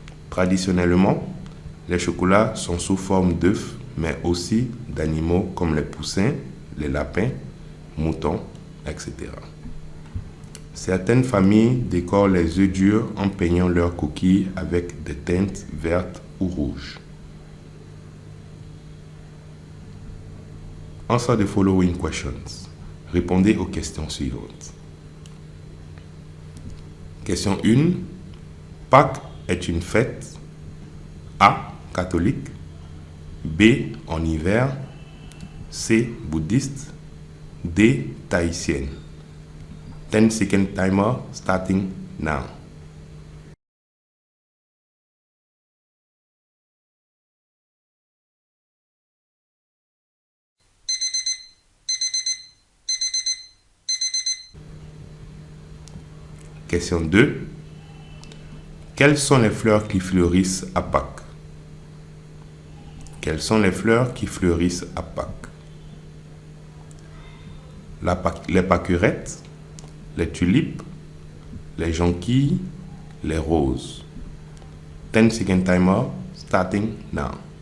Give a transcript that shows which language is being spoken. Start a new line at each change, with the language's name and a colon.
French: Traditionnellement, les chocolats sont sous forme d'œufs, mais aussi d'animaux comme les poussins, les lapins, moutons, etc. Certaines familles décorent les œufs durs en peignant leurs coquilles avec des teintes vertes ou rouges.
English: Answer the following questions.
French: Répondez aux questions suivantes. Question 1. Pâques est une fête A. Catholique, B. En hiver, C. Bouddhiste, D. Tahitienne.
English: 10 second timer starting now.
French: Question 2. Quelles sont les fleurs qui fleurissent à Pâques? Quelles sont les fleurs qui fleurissent à Pâques? Les pâquerettes, les tulipes, les jonquilles, les roses.
English: 10 second timer starting now.